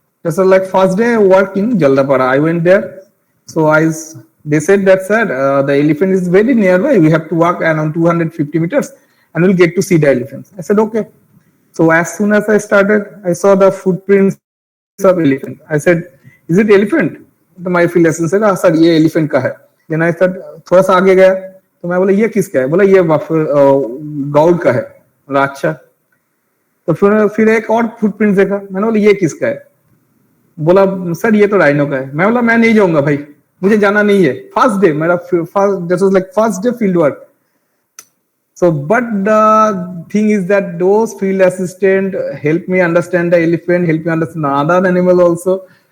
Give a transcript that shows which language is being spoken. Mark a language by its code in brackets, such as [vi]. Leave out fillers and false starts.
[en] So like first day work in Jaldapara. I went there. So they said that, sir, the elephant is very nearby. We have to walk around 250 meters and we'll get to see the elephants. I said, okay. So as soon as I started, I saw the footprints of elephant. I said, is it elephant? My field assistant said, sir, [hi] ये elephant का है. [en] Then I said, [hi] थोड़ा सा आगे गया. तो मैं बोला ये किसका है? बोला ये गौड़ का है. बोला अच्छा. तो फिर एक और फुटप्रिंट देखा. मैंने बोला ये किसका है? बोला सर ये तो राइनो का है. मैं बोला मैं नहीं जाऊंगा भाई. मुझे जाना नहीं है. [en] First day, that was like first day field work. So, but the thing is that those field assistants help me understand the elephant, help me understand other animals also.